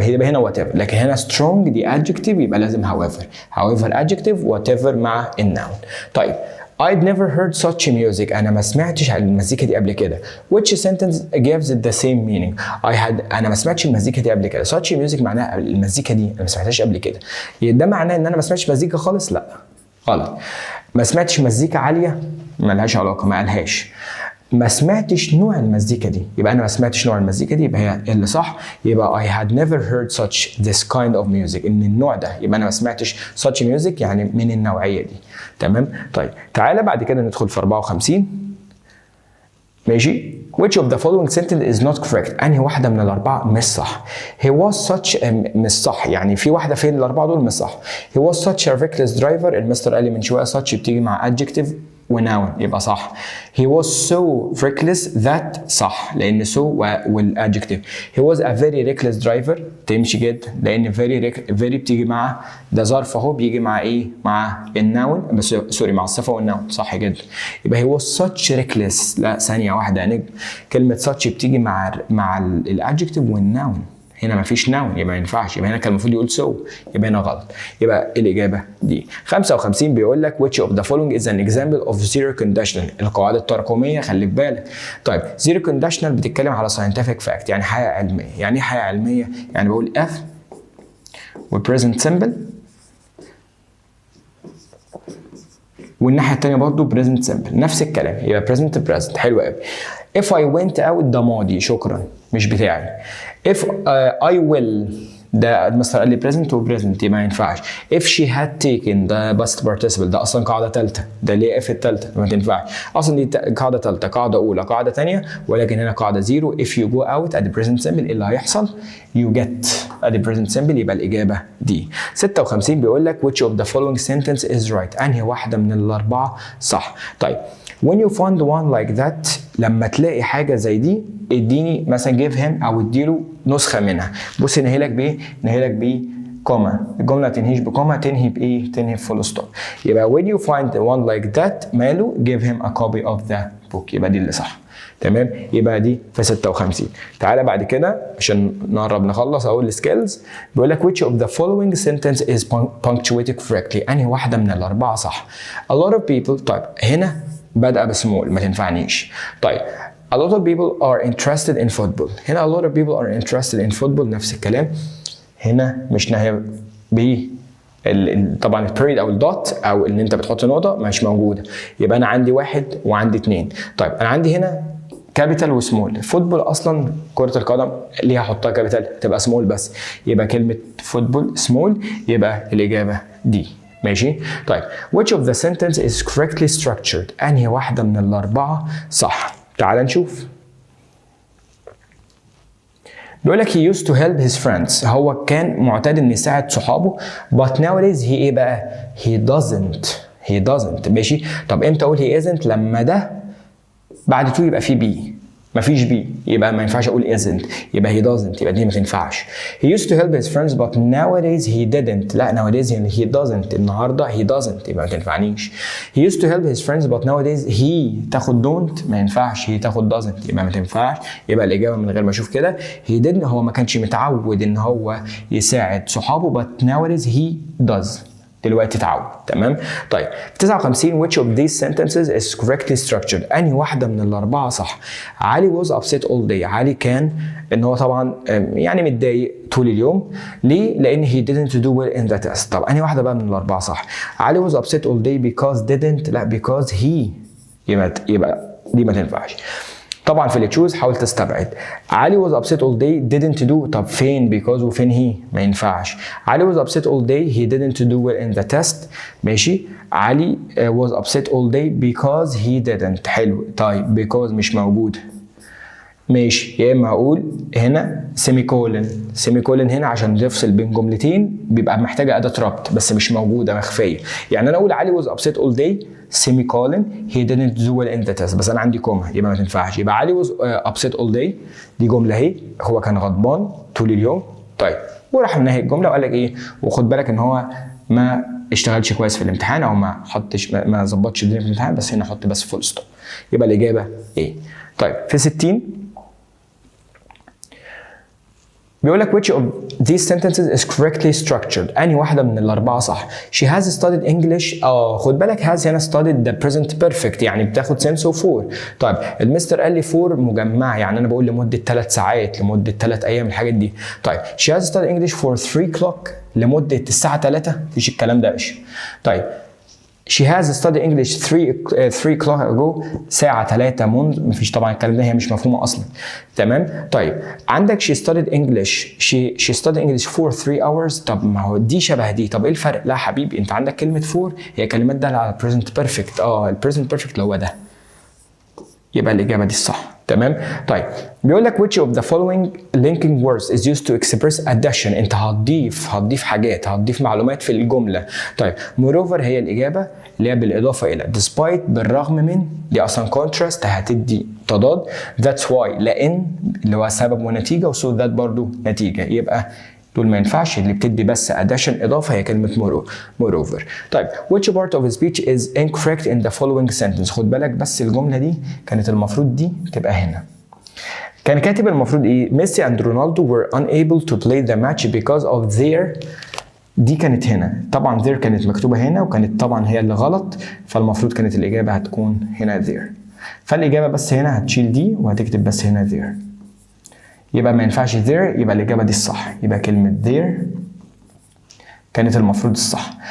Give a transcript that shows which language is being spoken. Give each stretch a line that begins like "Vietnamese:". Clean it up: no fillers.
Arabic: يبقى هنا whatever. لكن هنا strong دي adjective يبقى لازم however adjective whatever مع الnoun. طيب
English: I'd never heard such music.
Arabic: أنا ما سمعتش عن المزيكا دي قبل كده.
English: Which sentence gives it the same meaning?
Arabic: أنا ما سمعتش المزيكا دي قبل كده.
English: Such music
Arabic: معناها المزيكا دي أنا ما سمعتهاش قبل كده. ده معناه إن أنا ما سمعتش مزيكا خالص؟ لا غلط. ما سمعتش مزيكا عالية؟ ما لهاش علاقة ما قالهاش. ما سمعتش نوع المزيكا دي يبقى انا ما سمعتش نوع المزيكا دي يبقى هي اللي صح. يبقى
English: I had never heard this kind of music
Arabic: ان النوع ده يبقى انا ما سمعتش such music يعني من النوعيه دي. تمام؟ طيب تعالى بعد كده ندخل في 54. ماشي؟
English: which of the following sentence is not correct
Arabic: انهي واحده من الاربعه مش صح.
English: he was such
Arabic: مش صح يعني في واحده فين الاربعه دول مش صح.
English: he was such a reckless driver.
Arabic: المستر قال لي من شويه such بتيجي مع adjective وناون يبقى صح.
English: he was so reckless that
Arabic: صح لان
English: so والadjective.
Arabic: he was a very reckless driver تمشي جدا لان very بتيجي مع ده ظرف اهو بيجي مع ايه؟ مع الناون بس سوري مع الصفه والناون صح جدا. يبقى
English: he was such reckless.
Arabic: لا ثانيه واحده يا نجم. كلمه such بتيجي مع الadjective والناون هنا مفيش noun يبقى ما ينفعش، يبقى هنا كان المفروض يقول so، يبقى هنا غلط، يبقى الإجابة دي.
English: 55 بيقول لك which of the following is an example of zero conditional،
Arabic: القواعد التراكمية خلي في بالك. طيب zero conditional بتتكلم على scientific fact، يعني حقيقة علمية. يعني ايه حقيقة علمية؟ يعني بقول if و present simple والناحية التانية برضو present simple نفس الكلام، يبقى present حلو قوي.
English: if I went out
Arabic: ده ماضي شكرا مش بتاعي. if I will ده المستر قال لي present و present يبقى ما ينفعش. if she had taken ده past participle ده اصلا قاعده ثالثه، ده ليه if الثالثه ما تنفعش اصلا، دي قاعده ثالثه، قاعده اولى قاعده ثانيه، ولكن هنا قاعده زيرو.
English: if you go out at the present simple
Arabic: اللي هيحصل
English: you get at the present simple، يبقى الاجابه دي.
Arabic: 56 بيقول لك
English: which of the following sentence is right،
Arabic: انهي واحده من الاربعه صح. طيب
English: when you find one like that،
Arabic: لما تلاقي حاجه زي دي اديني مثلا
English: give him
Arabic: او اديله نسخه منها. بص نهيلك بايه؟ نهيلك ب كوما، الجمله ما تنهيش بكوما، تنهي بايه؟ تنهي بفول ستوب.
English: يبقى when you find one like that ماله give him a copy of the book،
Arabic: يبقى دي اللي صح. تمام، يبقى دي في 56. تعالى بعد كده عشان نقرب نخلص اقول السكيلز.
English: بيقول لك which of the following sentence is punctuated correctly، انهي واحده من الاربعه صح.
Arabic: a lot of people، طيب هنا بدأ بسمول ما تنفعنيش.
English: طيب a lot of people are interested in football، هنا a lot of people are interested in football نفس الكلام.
Arabic: هنا مش نهاية ب طبعا البريد او الدوت او ان انت بتحط نقطه مش موجوده، يبقى انا عندي واحد وعندي اتنين. طيب انا عندي هنا كابيتال وسمول. فوتبول اصلا كره القدم ليه هحطها كابيتال؟ تبقى سمول بس، يبقى كلمه فوتبول سمول، يبقى الاجابه دي. ماشي.
English: طيب which of the sentence is correctly structured، انهي واحده من الاربعه صح.
Arabic: تعال نشوف.
English: بيقول لك he used to help his friends،
Arabic: هو كان معتاد ان يساعد صحابه
English: but nowadays he ايه بقى؟ he doesn't.
Arabic: ماشي. طب امتى اقول he isn't؟ لما ده بعد تو يبقى فيه بي، مفيش بي يبقى ما ينفعش اقول isn't، يبقى he doesn't، يبقى دي ما تنفعش.
English: he used to help his friends but nowadays he didn't، لا nowadays يعني he doesn't، النهارده he doesn't
Arabic: يبقى ما تنفعنيش.
English: he used to help his friends but nowadays he
Arabic: تاخد don't ما ينفعش، he تاخد doesn't يبقى ما تنفعش، يبقى الاجابه من غير ما اشوف كده he didn't، هو ما كانش متعود ان هو يساعد صحابه
English: but nowadays he does،
Arabic: دلوقتي اتعود. تمام.
English: طيب 59 which of these sentences is correctly structured،
Arabic: انهي واحده من الاربعه صح. علي was upset all day، علي كان ان هو طبعا يعني متضايق طول اليوم. ليه؟ لان
English: he didn't do well in the test.
Arabic: طب انهي واحده بقى من الاربعه صح.
English: علي was upset all day because didn't، لا because he،
Arabic: يبقى دي ما تنفعش. طبعا في اللي تشوز حاول تستبعد.
English: علي was upset all day didn't do،
Arabic: طب فين
English: because وفين he؟ ما ينفعش. علي was upset all day he didn't do well in the test.
Arabic: ماشي.
English: علي was upset all day because he didn't.
Arabic: حلو. طيب because مش موجود. ماشي. يا اما اقول هنا سيميكولن هنا عشان تفصل بين جملتين بيبقى محتاجه اداه ربط بس مش موجوده مخفيه. يعني انا اقول
English: علي was upset all day semicolon he didn't do well in the test،
Arabic: بس انا عندي كوما يبقى ما تنفعش. يبقى علي
English: was upset all day
Arabic: دي جمله اهي، هو كان غضبان طول اليوم. طيب وراح منهي الجمله وقال لك ايه، وخد بالك ان هو ما اشتغلش كويس في الامتحان او ما حطش ما ظبطش الدنيا في الامتحان، بس هنا حط بس فول ستوب، يبقى الاجابه ايه. طيب في 60 بيقول لك
English: which of these sentences is correctly structured،
Arabic: انهي واحده من الاربعه صح.
English: she has studied English،
Arabic: خد بالك
English: has هنا studied the present perfect يعني بتاخد sense of for.
Arabic: طيب المستر قال لي for مجمع، يعني انا بقول لمده 3 ساعات لمده 3 ايام الحاجات دي. طيب
English: she has studied English for 3 o'clock
Arabic: لمده الساعه 3، مفيش الكلام ده ايش. طيب
English: she has studied English 3 o'clock ago،
Arabic: ساعة 3 منذ، مفيش طبعا الكلام ده، هي مش مفهومة أصلا. تمام. طيب عندك
English: she studied English she studied English for 3 hours،
Arabic: طب ما هو دي شبه دي، طب إيه الفرق؟ لا حبيبي أنت عندك كلمة for هي كلمات دالة على present perfect، ال present perfect اللي هو ده، يبقى الإجابة دي الصح. تمام. طيب بيقول لك
English: which of the following linking words is used to express addition،
Arabic: انت هتضيف حاجات، هتضيف معلومات في الجمله. طيب moreover هي الاجابه اللي هي بالاضافه الى، despite بالرغم من، دي اصلا contrast هتدي تضاد،
English: that's why
Arabic: لان اللي هو سبب ونتيجه، وسو that برضو نتيجه، يبقى دول ما ينفعش. اللي بتدي بس addition اضافه هي كلمه moreover.
English: طيب which part of speech is incorrect in the following sentence،
Arabic: خد بالك بس الجمله دي كانت المفروض دي تبقى هنا. كان كاتب المفروض ايه؟
English: Messi and Ronaldo were unable to play the match because of their.
Arabic: دي كانت هنا، طبعا there كانت مكتوبة هنا وكانت طبعا هي اللي غلط، فالمفروض كانت الإجابة هتكون هنا there. فالإجابة بس هنا هتشيل دي وهتكتب بس هنا there. يبقى ما ينفعش there، يبقى الإجابة دي الصح، يبقى كلمة there كانت المفروض الصح.